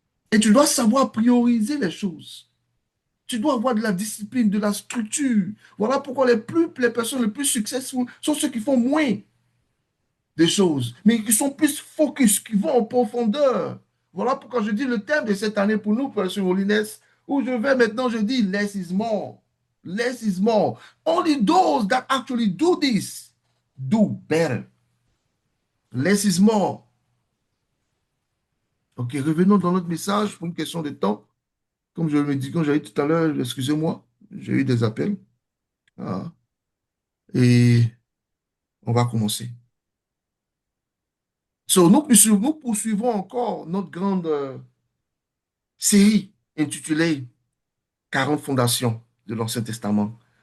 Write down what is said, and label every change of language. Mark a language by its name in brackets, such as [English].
[French] Et tu dois savoir prioriser les choses. Tu dois avoir de la discipline, de la structure. Voilà pourquoi les personnes les plus successful sont ceux qui font moins des choses, mais qui sont plus focus, qui vont en profondeur. Voilà pourquoi je dis le thème de cette année pour nous, Passion Holiness, où je vais maintenant, je dis [English] less is more. Less is more. Only those that actually do this do better. Less is more. [French] Ok, revenons dans notre message pour une question de temps. Comme je me dis, quand j'avais tout à l'heure, excusez-moi, j'ai eu des appels. Ah, et on va commencer. So, nous poursuivons encore notre grande série intitulée 40 fondations de l'Ancien Testament.